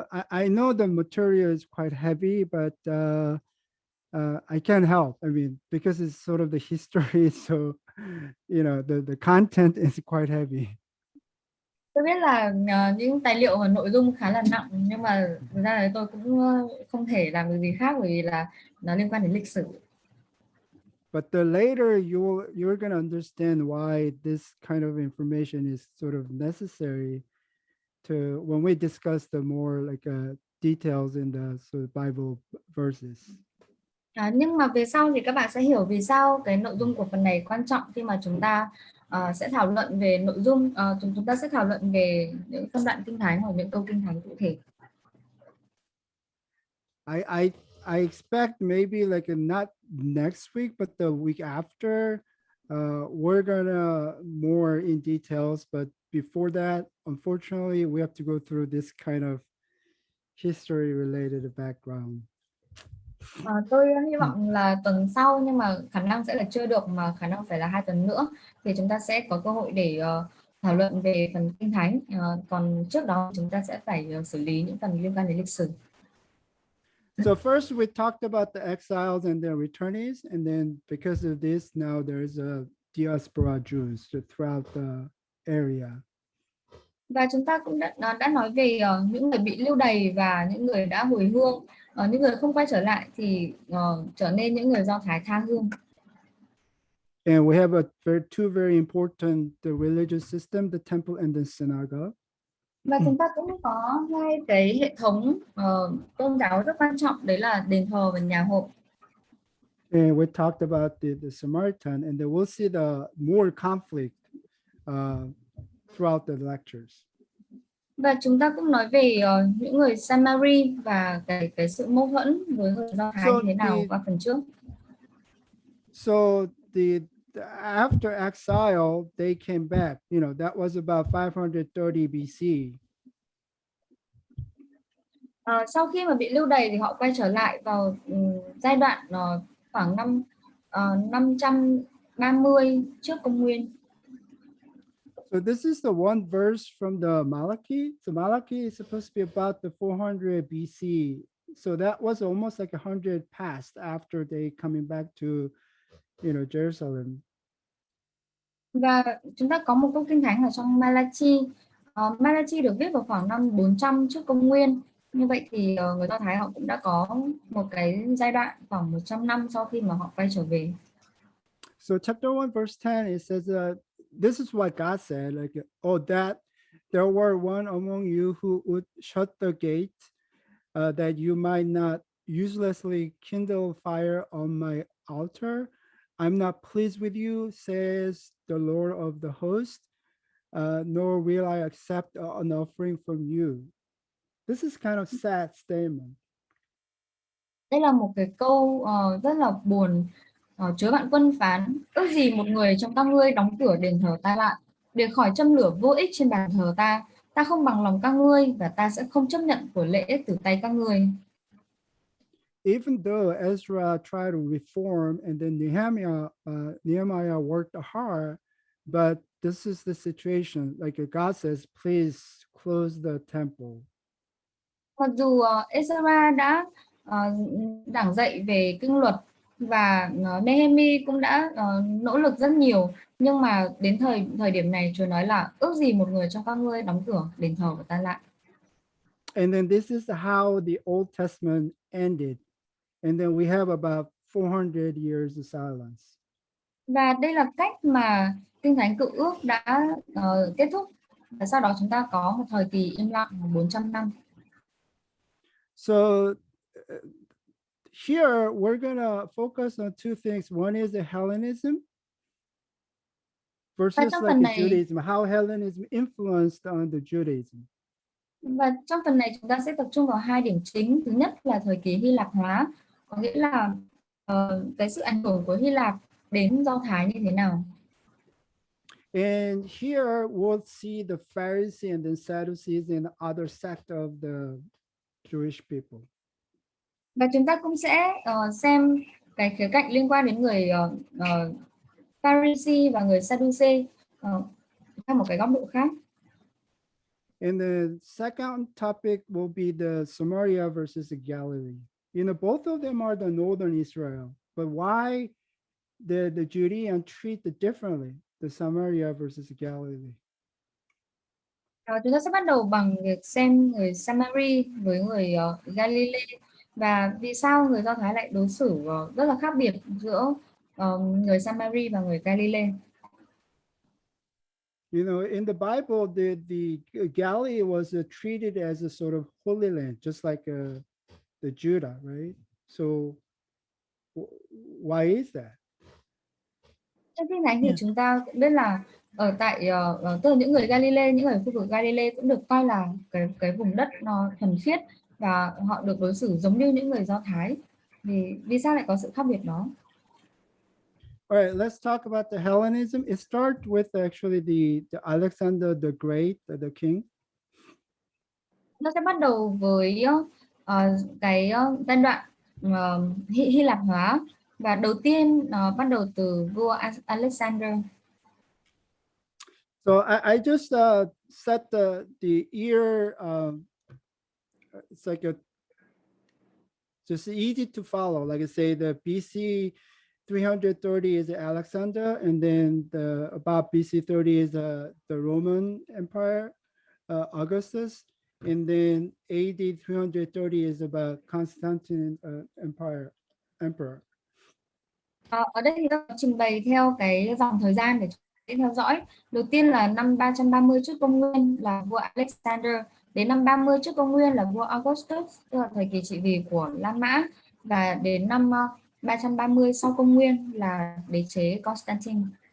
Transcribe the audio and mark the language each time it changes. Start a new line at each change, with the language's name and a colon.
English: I know the material is quite heavy, but I can't help. I mean, because it's sort of the history, so the content is quite heavy.
Vietnamese: Tôi biết là những tài liệu và nội dung khá là nặng, nhưng mà thực ra là tôi cũng không thể làm được gì khác, bởi vì là nó liên quan đến lịch sử.
English: But the later you're going to understand why this kind of information is sort of necessary when we discuss the more like details in the sort of Bible verses.
Vietnamese: Nhưng mà về sau thì các bạn sẽ hiểu vì sao cái nội dung của phần này quan trọng khi mà chúng ta sẽ thảo luận về nội dung, chúng ta sẽ thảo luận về những phân đoạn kinh thánh hoặc những câu kinh thánh cụ thể.
English: I expect maybe like not next week, but the week after, we're gonna more in details. But before that, unfortunately, we have to go through this kind of history-related background.
Vietnamese: Tôi hy vọng là tuần sau, nhưng mà khả năng sẽ là chưa được, mà khả năng phải là 2 tuần nữa thì chúng ta sẽ có cơ hội để thảo luận về phần kinh thánh. Còn trước đó chúng ta sẽ phải xử lý những phần liên quan đến lịch sử.
English: So first we talked about the exiles and their returnees, and then because of this, now there's a diaspora Jews throughout the area.
Vietnamese: Và chúng ta cũng đã nói về những người bị lưu đày và những người đã hồi hương, những người không quay trở lại thì trở nên những người Do Thái tha hương.
English: And we have two very important religious system, the temple and the synagogue.
Vietnamese: Và chúng ta cũng có 2 cái hệ thống tôn giáo rất quan trọng, đấy là đền thờ và nhà hội.
English: And we talked about the Samaritan, and then we'll see the more conflict throughout the lectures.
Vietnamese: Và chúng ta cũng nói về những người Seminary và cái sự mâu thuẫn với người Do Thái như thế nào qua phần trước.
English: So after exile, they came back. You know, that was about 530 BC.
Vietnamese: Sau khi mà bị lưu đày thì họ quay trở lại vào giai đoạn khoảng năm 530 trước công nguyên.
English: So this is the one verse from the Malachi. So Malachi is supposed to be about the 400 BC. So that was almost like 100 past after they coming back to, Jerusalem.
Vietnamese: Và chúng ta có một câu kinh thánh ở trong Malachi. Malachi được viết vào khoảng năm 400 trước công nguyên. Như vậy thì người Do Thái họ cũng đã có một cái giai đoạn khoảng 100 năm sau khi mà họ quay trở về.
English: So chapter 1 verse 10, it says, this is what God said, like, that there were one among you who would shut the gate, that you might not uselessly kindle fire on my altar. I'm not pleased with you, says the Lord of the host, nor will I accept an offering from you. This is kind of sad statement.
Vietnamese: Đây là một cái câu rất là buồn. Chúa Vạn Quân phán, ước gì một người trong các ngươi đóng cửa đền thờ ta lại, để khỏi châm lửa vô ích trên bàn thờ ta. Ta không bằng lòng các ngươi, và ta sẽ không chấp nhận của lễ từ tay các ngươi.
English: Even though Ezra tried to reform, and then Nehemiah worked hard, but this is the situation. Like God says, please close the temple.
Vietnamese: Mặc dù Ezra đã giảng dạy về kinh luật và Nehemi cũng đã nỗ lực rất nhiều, nhưng mà đến thời điểm này Chúa nói là ước gì một người trong các ngươi đóng cửa đền thờ của ta lại.
English: And then this is how the Old Testament ended. And then we have about 400 years of silence.
Vietnamese: Và đây là cách mà Kinh Thánh Cựu Ước đã kết thúc. Và sau đó chúng ta có một thời kỳ im lặng 400 năm.
English: So here we're gonna focus on two things. One is the Hellenism versus like the Judaism, how Hellenism influenced on the Judaism.
Vietnamese: Và trong phần này chúng ta sẽ tập trung vào 2 điểm chính. Thứ nhất là thời kỳ Hy Lạp hóa, có nghĩa là cái sự ảnh hưởng của Hy Lạp đến Do Thái như thế nào.
English: And here we'll see the Pharisees and the Sadducees and other sect of the Jewish people.
Vietnamese: Và chúng ta cũng sẽ xem cái khía cạnh liên quan đến người Pharisee và người Sadducee theo một cái góc độ khác.
English: And the second topic will be the Samaria versus the Galilee. Both of them are the northern Israel, but why the Judeans treat it differently, the Samaria versus the Galilee?
Vietnamese: Chúng ta sẽ bắt đầu bằng việc xem người Samari với người Galilee và vì sao người Do Thái lại đối xử rất là khác biệt giữa người Samari và người Galilee.
English: You know, in the Bible, the Galilee was treated as a sort of holy land, just like the Judah, right? So why is that?
Vietnamese: Trong khi này thì chúng ta cũng biết là ở tại tức là những người Galilee, những người khu vực Galilee cũng được coi là cái vùng đất nó thuần khiết và họ được đối xử giống như những người Do Thái. Vì sao lại có sự khác biệt đó?
English: All right, let's talk about the Hellenism. It starts with actually the Alexander the Great, the king.
Vietnamese: Nó sẽ bắt đầu với cái giai đoạn Hy Lạp hóa, và đầu tiên nó bắt đầu từ vua Alexander.
English: So I just set the year. It's like just easy to follow. Like I say, the BC 330 is Alexander, and then about BC 30 is the Roman Empire, Augustus, and then AD 330 is about Constantine emperor.
Vietnamese: Ở đây thì tôi trình bày theo cái dòng thời gian để theo dõi. Đầu tiên là năm 330 trước công nguyên là vua Alexander, đến năm 30 trước công nguyên là vua Augustus, tức là thời kỳ trị vì của La Mã, và đến năm 330 sau công nguyên là đế chế Constantine.